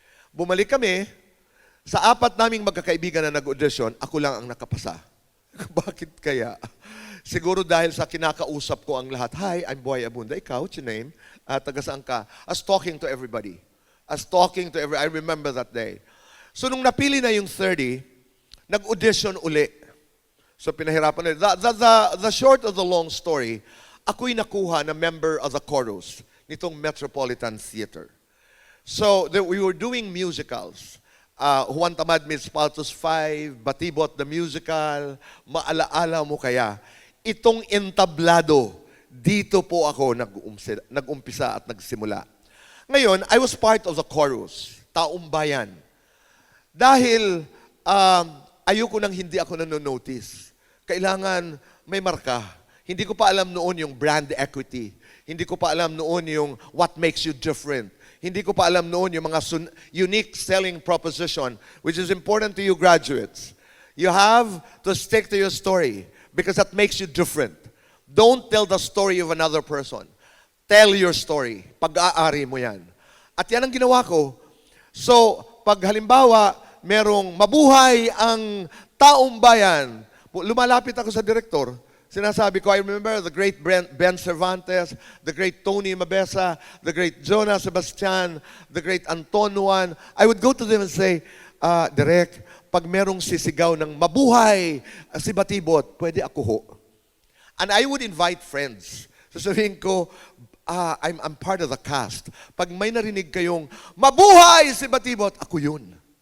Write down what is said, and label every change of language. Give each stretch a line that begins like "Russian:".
Filipino: Bumalik kami, sa 4 naming magkakaibigan na nag-audition, ako lang ang nakapasa. Bakit kaya? Siguro dahil sa kinakausap ko ang lahat,
English: hi, I'm Boy Abunda.
Filipino: Ikaw,
English: what's your name?
Filipino: Taga saan ka?
English: As talking to everybody. I remember that day.
Filipino: So nung napili na yung 30, nag-audition uli. So pinahirapan nila.
English: The short of the long story,
Filipino: ako'y nakuha na
English: member of the chorus
Filipino: nitong
English: Metropolitan Theater. So we were doing musicals. Juan Tamad meets Paltos 5, Batibot the Musical, Maalaala Mo Kaya.
Filipino: Itong entablado, dito po ako nag-umpisa at nagsimula. Ngayon,
English: I was part of the chorus, Taong Bayan.
Filipino: Dahil ayoko nang hindi ako nanonotice. Kailangan may marka. Hindi ko pa alam noon yung brand equity. Hindi ko pa alam noon yung
English: what makes you different.
Filipino: Hindi ko pa alam noon yung mga
English: unique selling proposition, which is important to you graduates. You have to stick to your story because that makes you different. Don't tell the story of another person. Tell your story.
Filipino: Pag-aari mo yan. At yan ang ginawa ko. So, pag halimbawa, merong mabuhay ang taong bayan, lumalapit ako sa direktor, sinasabi ko,
English: I remember the great Ben Cervantes, the great Tony Mabesa, the great Jonah Sebastian, the great Antonuan. I would go to them and say,
Filipino: Direk, pag merong sisigaw ng mabuhay si Batibot, pwede ako ho.
English: And I would invite friends.
Filipino: Sasabihin ko,
English: I'm part of the cast.
Filipino: Pag may narinig kayong, mabuhay si Batibot, ako yun.